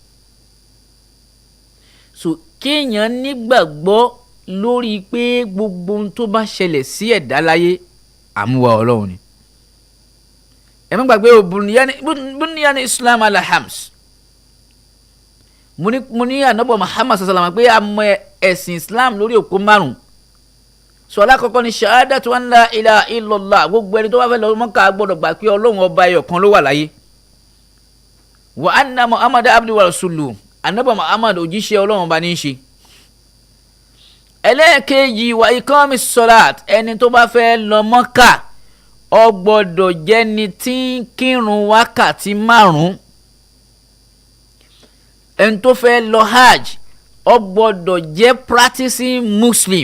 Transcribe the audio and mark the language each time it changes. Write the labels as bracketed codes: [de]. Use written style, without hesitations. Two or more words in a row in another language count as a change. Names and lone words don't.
[yo] So kéèyàn nígbàgbọ́ lórí pé gbogbo ohun tó bá ṣẹlẹ̀ sí ẹ̀dá láyé àmúwá Ọlọ́run ni. Ẹ má gbàgbé o [ar] بني الإسلام على خمس. [yo] Mo ní Ànábì Muhammad [ar] صلى الله عليه وسلم [yo] pé àmọ́ ẹ̀sìn Islam lórí òpó márùn. So alákọ̀ọ́kọ́ ni [ar] شهادة أن لا إله إلا الله [yo] gbogbo ẹni tó bá fẹ́ lọ Mọ́kà gbọ́dọ̀ gbà pé Ọlọ́run ọba ẹyọ̀kan ló wà láyé. [ar] وأن محمدا عبده ورسوله [yo] Ànábì Muhammad òjíṣẹ́ Ọlọ́run ọba ní í ṣe. Ẹlẹ́ẹ̀kejì [ar] وإقام الصلاة [yo] ẹni tó bá fẹ́ lọ Mọ́kà ó gbọ́dọ̀ jẹ́ni tí ń kírun wákàtí márùn. Ẹni tó fẹ́ lọ hajj ó gbọ́dọ̀ jẹ́ [en] practicing muslim.